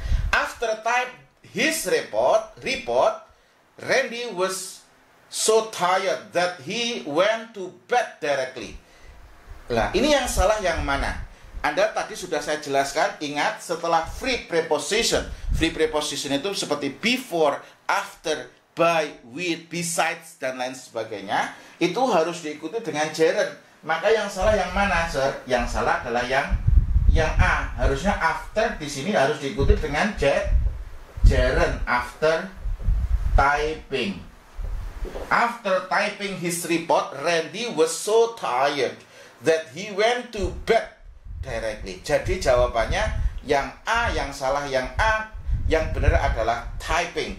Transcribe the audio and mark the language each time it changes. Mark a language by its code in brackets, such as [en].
[en] After type his report, Randy was so tired that he went to bed directly. [id] Nah, ini yang salah yang mana? Anda tadi sudah saya jelaskan, ingat setelah free preposition. Free preposition itu seperti before, after, by, with, besides, dan lain sebagainya. Itu harus diikuti dengan gerund. Maka yang salah yang mana, Sir? Yang salah adalah yang A. Harusnya after di sini harus diikuti dengan gerund. [en] After typing. After typing his report, Randy was so tired that he went to bed directly. [id] Jadi jawabannya yang A, yang salah yang A, yang benar adalah typing.